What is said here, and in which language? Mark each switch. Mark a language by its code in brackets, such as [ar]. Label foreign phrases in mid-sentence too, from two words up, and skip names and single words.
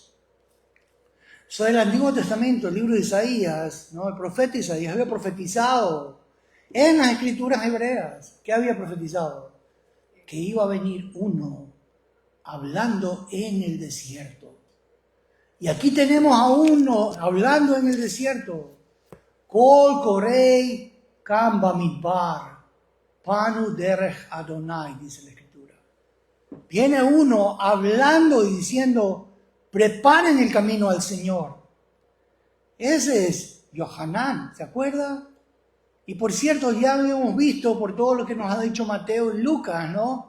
[es] Sobre el Antiguo Testamento, el libro de Isaías, ¿no? El profeta Isaías había profetizado en las escrituras hebreas. ¿Qué había profetizado? Que iba a venir uno hablando en el desierto. Y aquí tenemos a uno hablando en el desierto. [he] קול קורא קם במדבר פנו דרך אדוני, [es] dice la escritura. Viene uno hablando y diciendo, preparen el camino al Señor. Ese es Yohanan, ¿se acuerda? Y por cierto, ya habíamos visto por todo lo que nos ha dicho Mateo y Lucas, ¿no?